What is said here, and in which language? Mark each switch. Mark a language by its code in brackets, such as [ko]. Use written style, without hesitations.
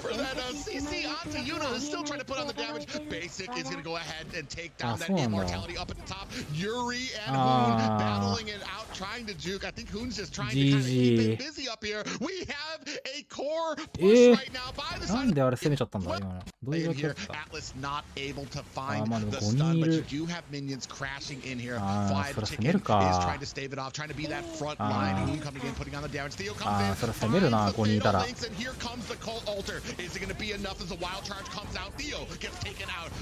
[en] For that CC onto Yuna is still trying to put on the damage. Basic is going to go ahead and take down that immortality up at the top. Yuri and Hoon battling it out, trying to juke. I think Hoon's just trying to kind of keep it busy up here. We have a core push right now by the [ja] なんであれ攻めちゃったんだ今のどういう状況だった [en] Atlas not able to find the stun, but you do have minions crashing in here. Five Chicken is trying to stave it off, trying to be that front line. Hoon coming in, putting on the damage. Theo comes in, finds the fatal links, and here comes the cult altar. Is it going to be enough as a wild charge comes out? Theo gets taken out.